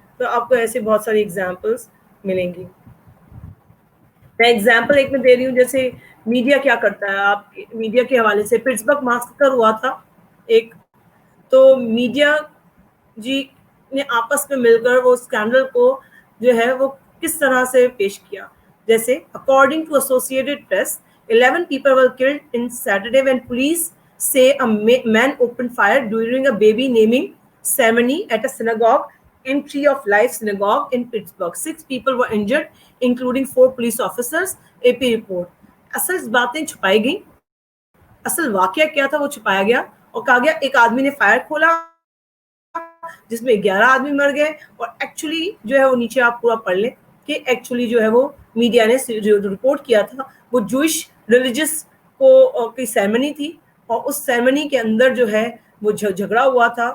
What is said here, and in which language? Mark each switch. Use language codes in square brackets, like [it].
[ur] تو آپ کو ایسے بہت ساری ایگزامپلس ملیں گی. میں ایگزامپل ایک میں دے رہی ہوں, جیسے میڈیا کیا کرتا ہے. آپ میڈیا کے حوالے سے پٹسبرگ ماسکر ہوا تھا ایک, تو میڈیا جی نے آپس میں مل کر وہ اسکینڈل کو جو ہے وہ کس طرح سے پیش کیا. [en] جیسے according to Associated Press, 11 people were killed in Saturday when police say a man opened fire during a baby naming ceremony at a synagogue in Tree of Life synagogue in Pittsburgh. 6 people were injured, including 4 police officers. AP report. [ur] اصل باتیں چھپائی گئیں, اصل واقعہ کیا تھا وہ چھپایا گیا اور کہا گیا ایک آدمی نے فائر کھولا جس میں 11 آدمی مر گئے. اور ایکچولی جو ہے وہ نیچے آپ پورا پڑھ لیں کہ ایکچولی جو ہے وہ میڈیا نے جو رپورٹ کیا تھا وہ جوئش ریلیجس کی سیرمنی تھی, اور اس سیرمنی کے اندر جو ہے وہ جھگڑا ہوا تھا.